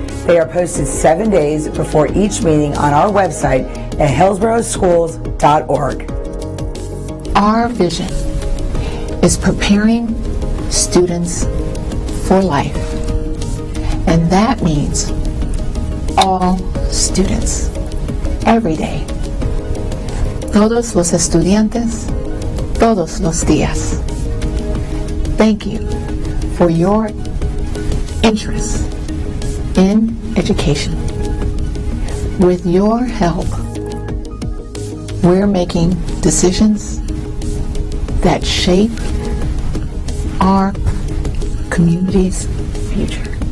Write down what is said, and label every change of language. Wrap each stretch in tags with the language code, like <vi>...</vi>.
<en>They are posted 7 days before each meeting on our website at hillsboroughschools.org. Our vision is preparing students for life, and that means all students, every day.</en> <es>Todos los estudiantes, todos los días.</es> <en>Thank you for your interest in education. With your help, we're making decisions that shape our community's future.</en>